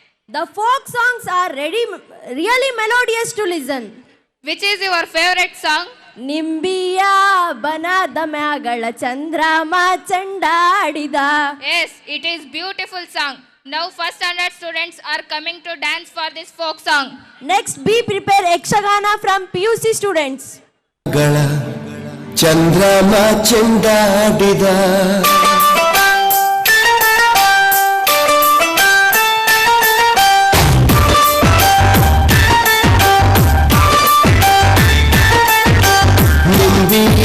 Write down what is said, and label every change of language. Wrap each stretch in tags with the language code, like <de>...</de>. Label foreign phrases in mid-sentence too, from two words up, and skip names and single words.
<en>The folk songs are really melodious to listen. Which is your favorite song?</en> <kn>ನಿಂಬಿಯ ಬನದ ಮ್ಯಾಗಳ ಚಂದ್ರಮ ಚಂಡಾಡಿದ.</kn> <en>Yes, it is beautiful song. Now first standard students are coming to dance for this folk song. Next, be prepared Yakshagana from PUC students.</en> <kn>ಗಳ ಚಂದ್ರಮ ಚೆಂಡಾಡಿದ ನಿಂಬಿಯ</kn>